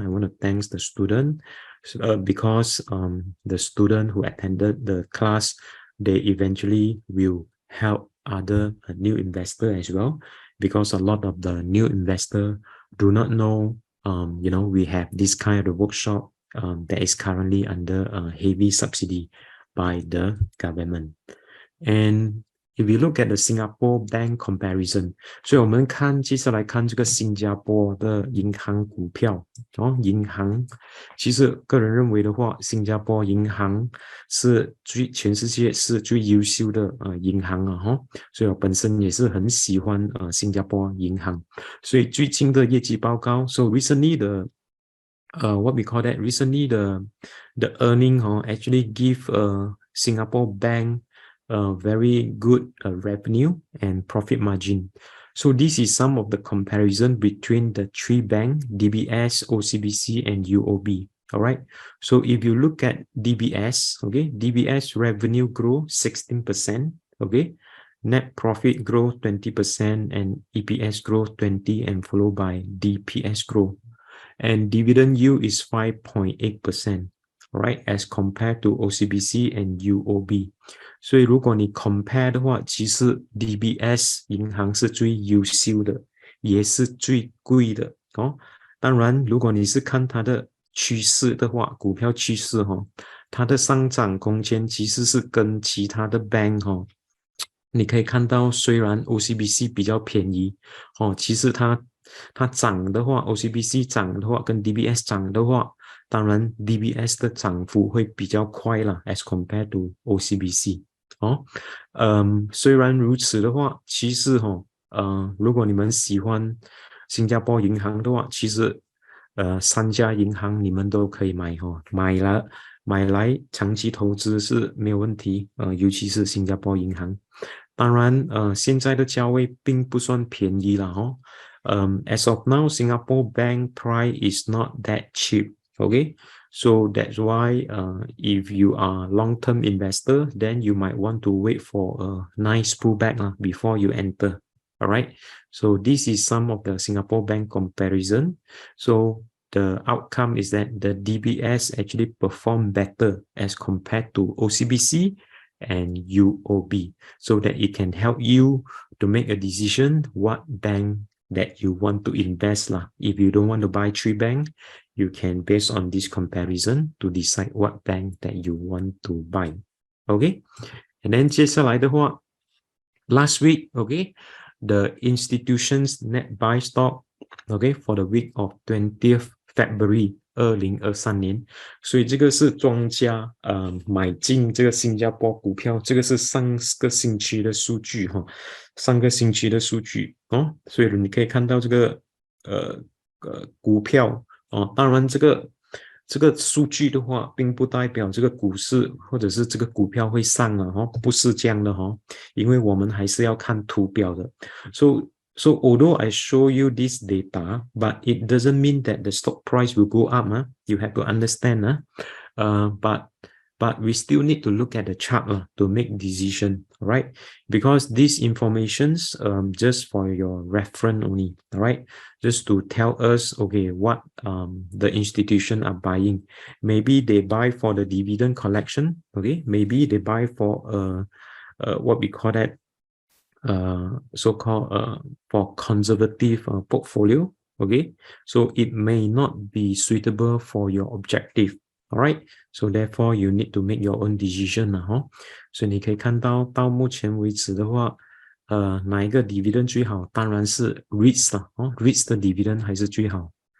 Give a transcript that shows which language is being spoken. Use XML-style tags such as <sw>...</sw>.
<en>I want to thank the student because the student who attended the class, they eventually will help other new investor as well, because a lot of the new investor do not know, we have this kind of workshop that is currently under heavy subsidy by the government. And if you look at the Singapore bank comparison，</en> <zh>所以我们接下来看这个新加坡的银行股票银行，其实个人认为的话，新加坡银行是全世界是最优秀的银行所以我本身也是很喜欢新加坡银行，所以最近的业绩报告</zh> <en>，so recently the what we call that recently the earning actually give Singapore bank very good revenue and profit margin. So this is some of the comparison between the three banks, DBS, OCBC, and UOB. All right. So if you look at DBS, okay, DBS revenue grow 16%, okay, net profit grow 20%, and EPS grow 20%, and followed by DPS grow. And dividend yield is 5.8%, right, as compared to OCBC and UOB.</en> <zh>所以如果你 compare 的话，其实 DBS 银行是最优秀的，也是最贵的当然，如果你是看它的趋势的话，股票趋势它的上涨空间其实是跟其他的 bank 你可以看到，虽然 OCBC 比较便宜其实它涨的话 ，OCBC 涨的话跟 DBS 涨的话，当然 DBS 的涨幅会比较快啦 ，</zh> <en>as compared to OCBC</en> <zh>虽然如此的话，其实如果你们喜欢新加坡银行的话，其实三家银行你们都可以买买来长期投资是没有问题尤其是新加坡银行。当然现在的价位并不算便宜啦</zh> <en>as of now, Singapore bank price is not that cheap. Okay, so that's why if you are long-term investor, then you might want to wait for a nice pullback before you enter. All right. So this is some of the Singapore bank comparison. So the outcome is that the DBS actually perform better as compared to OCBC and UOB, so that it can help you to make a decision what bank that you want to invest If you don't want to buy three banks, you can based on this comparison to decide what bank that you want to buy.</en> <zh>Okay, and then 接下来的话</zh> <en>last week, okay, the institutions net buy stock, okay, for the week of 20th February</en> <zh>2023年，所以这个是庄家买进这个新加坡股票，这个是上个星期的数据上个星期的数据所以你可以看到这个股票当然这个数据的话，并不代表这个股市或者是这个股票会上不是这样的因为我们还是要看图表的。</zh> <en>So although I show you this data, but it doesn't mean that the stock price will go up. You have to understand. But we still need to look at the chart to make decision, right? Because these informations just for your reference only, right? Just to tell us, okay, what the institution are buying. Maybe they buy for the dividend collection, okay? Maybe they buy for what we call that so-called for conservative portfolio, okay? So it may not be suitable for your objective. All right, so therefore you need to make your own decision</en> <zh>所以你可以看到目前为止的话哪一个 dividend 最好？当然是 REITs REITs 的 dividend 还是最好。</zh>